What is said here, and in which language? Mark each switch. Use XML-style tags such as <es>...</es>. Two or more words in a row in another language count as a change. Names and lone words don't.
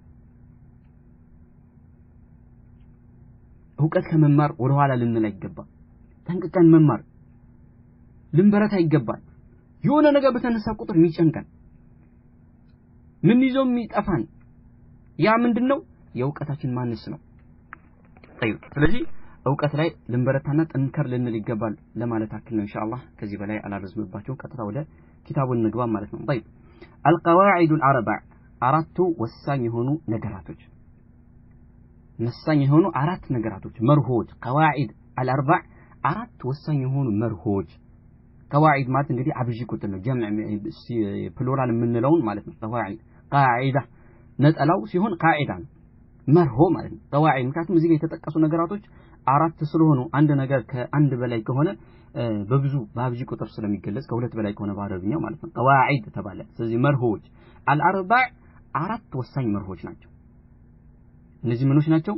<am>ዕውቀት ከመማር ወደ ኋላ ልንል አይገባም። ጠንቅቀን መማር ልንበረታ ይገባል። የሆነ ነገር በተነሳ ቁጥር የሚጨንቀን ምን ይዞም የሚጠፋን ያ ምንድነው? የዕውቀታችን ማነስ ነው። ስለዚህ ዕውቀት ላይ ልንበረታና ጠንከር ልንል ይገባል ለማለት አክል ነው። ኢንሻአላህ ከዚህ በላይ አላረዝምባችሁ፣ ቀጥታ ወደ ኪታቡን እንግባ ማለት ነው።</am> <ar>طيب القواعد الاربع</ar> <am>አራቱ ወሳኝ የሆኑ ነገራቶች አራት ነገራቶች መርሆች</am> <ar>قواعد الاربع</ar> <am>አራት ወሳኝ የሆኑ መርሆች قواعد ማለት እንግዲህ አብጂ ቁጥር ነው ጀምዕ ፕሉራል የምንለውን ማለት ነው።</am> <ar>قواعد قاعده</ar> <am>ነጠላው ሲሆን قاعده ነው መርሆ ማለት ነው። قواعد ምክንያቱም እዚህ ጋር የተጠቀሱ ነገራቶች አራት ስለሆኑ አንድ ነገር ከአንድ በላይ ከሆነ በብዙ በአብጂ ቁጥር ስለሚገለጽ ከሁለት በላይ ከሆነ በአረብኛው ማለት ነው قواعد ተባለ። ስለዚህ መርሆች الاربع አራት ወሳኝ መርሆች ናቸው። እነዚህ ምኖች ናቸው?</am>